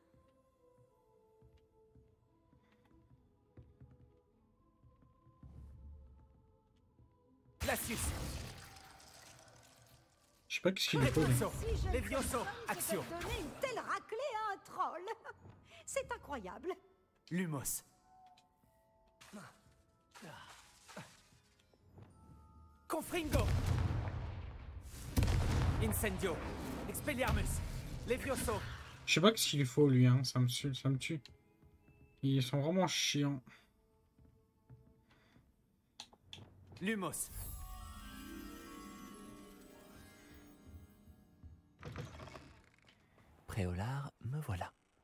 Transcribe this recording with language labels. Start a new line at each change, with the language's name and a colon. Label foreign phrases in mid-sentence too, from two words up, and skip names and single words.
French: Glacius. Je sais pas ce qu'il lui faut. lui. Levioso. Si jeune Levioso. personne peut Action. donner une telle raclée à un troll. C'est incroyable. Lumos. Confringo. Incendio. Expelliarmus. Levioso. Je sais pas ce qu'il lui faut lui, hein. Ça me tue. Ils sont vraiment chiants. Lumos. Préolard, me voilà.